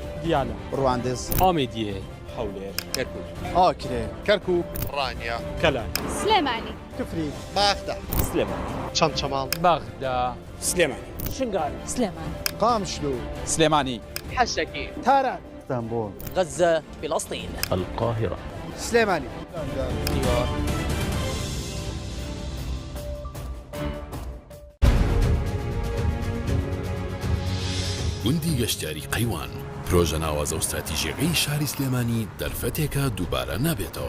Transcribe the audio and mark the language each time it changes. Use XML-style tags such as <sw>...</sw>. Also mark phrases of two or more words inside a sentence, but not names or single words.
<ckb>دیالە ڕواندز ئامێدیێ هەولێر کەرکووک ئاکرێ کەرکووک ڕانیا کەلان سلێمانی کفری باخدا سلێمانی چەمچەماڵ باغدا سلێمانی شنگال سلێمانی قامشلو سلێمانی حەشەکی تاران اسطنبول غزة فلسطين القاهرة سلێمانی ديار گوندی گەشتیاری قەیوان پرۆژە ناوازە و استراتیژیەکەی شاری سلێمانی دەرفەتێکە دووبارە نابێتەوە.</ckb>